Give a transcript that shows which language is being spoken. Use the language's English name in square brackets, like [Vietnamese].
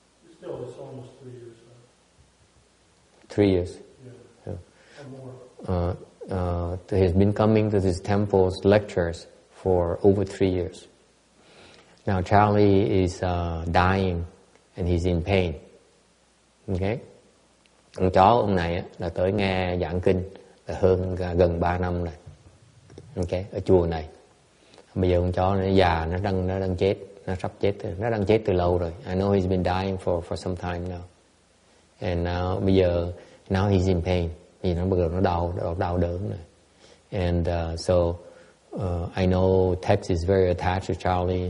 [English] It's almost 3 years now. 3 years. Yeah. Or more. He has been coming to this temple's lectures for over 3 years. Now Charlie is dying and he's in pain. Okay? [Vietnamese] Ông chó ông này á, là tới nghe giảng kinh là gần 3 năm rồi. Okay? Ở chùa này. Bây giờ ông chó nó già, nó đang chết, nó sắp chết, nó đang chết từ lâu rồi. [English] I know he's been dying for some time now. And [Vietnamese] bây giờ [English] now he's in pain. [Vietnamese] Vì nó bắt đầu nó đau đớn này. [English] And so I know Tex is very attached to Charlie.